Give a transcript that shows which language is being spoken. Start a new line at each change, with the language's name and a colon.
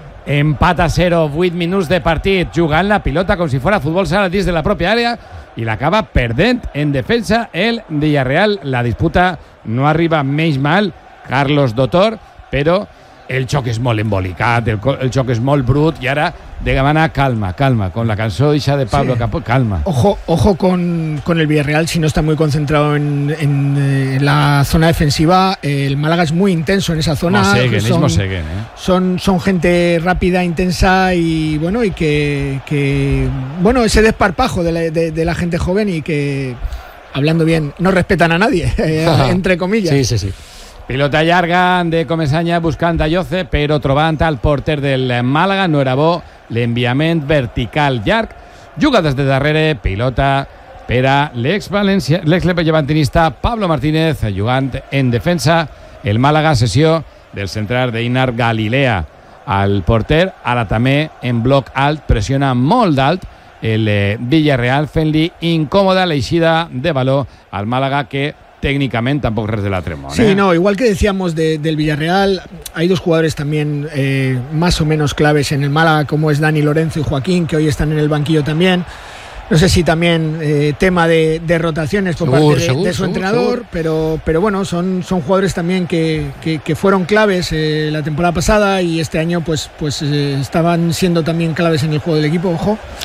Catalan: Empat a 0, 8 minuts de partit, jugant la pilota com si fos futbol sala dins de la pròpia àrea, i l'acaba perdent en defensa el Villarreal. La disputa no arriba menys mal, Carlos Dotor, però el xoc és molt embolicat, el xoc és molt brut, i ara de demanar calma, calma, con la cançó ixa de Pablo, sí. Capó, calma.
Spanish: Ojo, ojo con el Villarreal, si no está muy concentrado en la zona defensiva, el Málaga es muy intenso en esa zona.
Catalan: Mosseguen,
Spanish: son gente rápida, intensa, y bueno, y que bueno, ese desparpajo de la gente joven, y que, hablando bien, no respetan a nadie, entre comillas. Sí, sí, sí.
Catalan: Pilota llarga de Comesaña buscant a Jose, però trobant al porter del Màlaga, no era bo l'enviament vertical llarg. Juga des de darrere, pilota per a l'ex-llevantinista Pablo Martínez, jugant en defensa. El Màlaga, sessió del central d'Einar Galilea al porter. Ara també en bloc alt, pressiona molt d'alt el Villarreal, fent-li incòmoda l'eixida de baló al Màlaga,
Spanish: que técnicamente tampoco es de la tremón. Sí, no, igual que decíamos del Villarreal, hay dos jugadores también más o menos claves en el Málaga, como es Dani Lorenzo y Joaquín, que hoy están en el banquillo también. No sé si también tema de rotaciones por parte de su entrenador, pero bueno, son jugadores también que fueron claves la temporada pasada, y este año pues estaban siendo también claves en el juego del equipo, ojo.